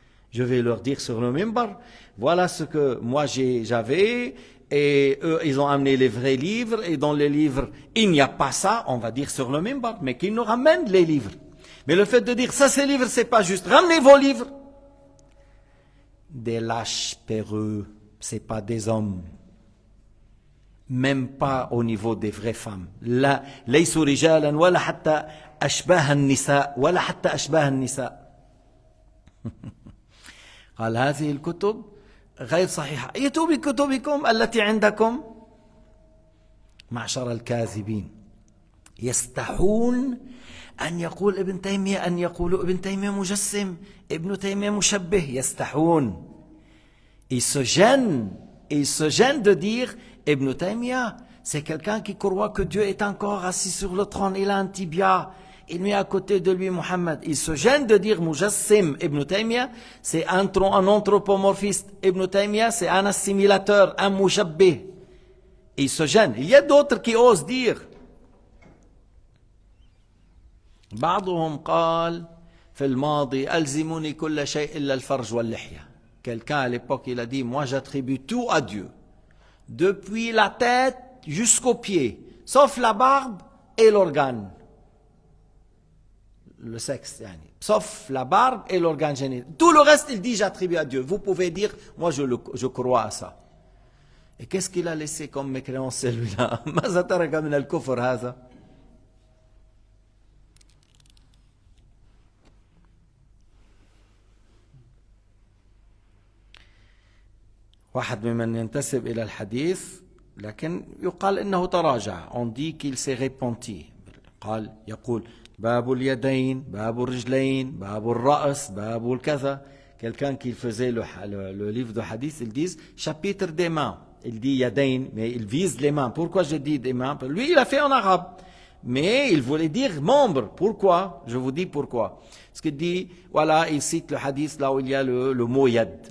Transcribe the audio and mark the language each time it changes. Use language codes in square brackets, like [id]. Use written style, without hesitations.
[fr] Je vais leur dire sur le minbar, voilà ce que moi j'avais, et eux, ils ont amené les vrais livres, et dans les livres, il n'y a pas ça, on va dire sur le minbar, mais qu'ils nous ramènent les livres. Mais le fait de dire, ça ces livres, c'est pas juste, ramenez vos livres. Des lâches péreux, c'est pas des hommes. Même pas au niveau des vraies femmes. [ar] لا ليسوا رجالا ولا حتى أشباه النساء ولا حتى أشباه النساء. قال هذه الكتب غير صحيحة. ائتوا بكتبكم التي عندكم. معشر الكاذبين يستحون أن يقول ابن تيمية أن يقولوا ابن تيمية مجسم ابن تيمية مشبه. يستحون. [fr] Ils se gênent de dire Ibn Taymiyyah, c'est quelqu'un qui croit que Dieu est encore assis sur le trône, il a un tibia, il met à côté de lui Muhammad. Il se gêne de dire Mujassim. Ibn Taymiyyah, c'est un anthropomorphiste. Ibn Taymiyyah, c'est un assimilateur, un mushabbih. Il se gêne. Il y a d'autres qui osent dire. [ar] بعضهم قال في الماضي ألزموني كل شيء إلا الفرج واللحية. [fr] Quelqu'un à l'époque, il a dit, moi j'attribue tout à Dieu. Depuis la tête jusqu'aux pieds, sauf la barbe et l'organe. Le sexe, sauf la barbe et l'organe génital. Tout le reste, il dit, j'attribue à Dieu. Vous pouvez dire, moi je crois à ça. Et qu'est-ce qu'il a laissé comme mécréance celui-là? [ar] ماذا ترك من الكفر هذا؟ واحد ممن ينتسب إلى الحديث لكن يقال إنه تراجع. [fr] On dit qu'il s'est repenti. [ar] يقول باب اليدين باب الرجلين باب الرأس باب الكذا. [fr] Quelqu'un qui faisait le livre de hadith, ils disent chapitre des mains. Il dit yadayn, mais il vise les mains. Pourquoi je dis des mains? Lui, il a fait en arabe. Mais il voulait dire membre. Pourquoi? Je vous dis pourquoi. Parce qu'il dit, voilà, il cite le hadith là où il y a le mot yad.